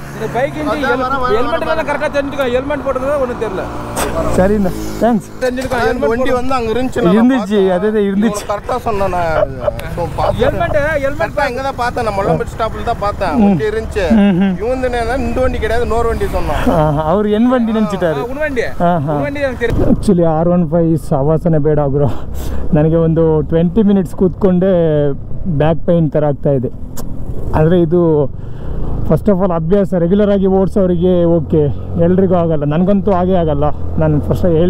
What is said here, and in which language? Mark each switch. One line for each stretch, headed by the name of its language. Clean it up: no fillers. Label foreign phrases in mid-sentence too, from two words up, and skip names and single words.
English: bike helmet
Tamil: கரெக்டாக தெரிஞ்சுக்கோ. ஹெல்மெட் போட்டது ஒன்றும் தெரியல. சரிண்ணா, தேங்க்ஸ். தெரிஞ்சிருக்கோம். வண்டி வந்து அங்கே இருந்துச்சு. அதே இருந்துச்சு. கரெக்டாக சொன்னேன் நான். ஹெல்மெட் இங்கே தான் பார்த்தேன். நான் மொல்லம்பட்டி ஸ்டாப்பில் தான் பார்த்தேன். வண்டி இருந்துச்சு. இவன் இந்த வண்டி கிடையாது, இன்னொரு வண்டி சொன்னான். அவர் என் வண்டி நினச்சிட்டாரு. ವண்ಡಿ
Kannada: ಆ್ಯಕ್ಚುಲಿ R15 ಸವಾಸನೆ ಬೇಡ ಗುರು. ನನಗೆ ಒಂದು 20 minutes ಕೂತ್ಕೊಂಡೆ
English: back pain
Kannada: ಥರ ಆಗ್ತಾಯಿದೆ. ಆದರೆ ಇದು
English: first of all
Kannada: ಅಭ್ಯಾಸ, ರೆಗ್ಯುಲರ್ ಆಗಿ ಓಡಿಸೋರಿಗೆ ಓಕೆ, ಎಲ್ರಿಗೂ ಆಗಲ್ಲ. ನನಗಂತೂ ಹಾಗೇ ಆಗಲ್ಲ.